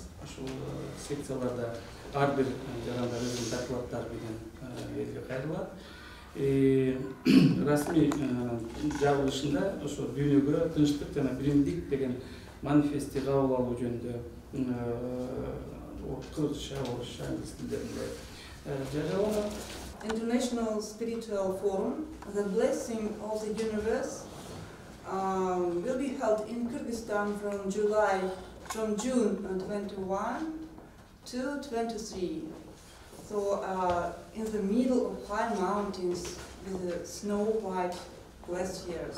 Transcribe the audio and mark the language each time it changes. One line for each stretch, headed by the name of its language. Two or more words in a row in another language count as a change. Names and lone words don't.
Kyrgyz: Ошол секцияларда ар бир жарандар өзүнүн докладдары менен элге кайрылат. Расмий жабылышында ошо дүйнөгө тынчтык жана биримдик деген манифестти кабыл алуу жөнүндө кыргызча, орусча, англис тилдеринде жарыяланат.
English: International Spiritual Forum, the Blessing of the Universe, will be held in Kyrgyzstan from June 21 to 23. So in the middle of high mountains with the snow-white glaciers.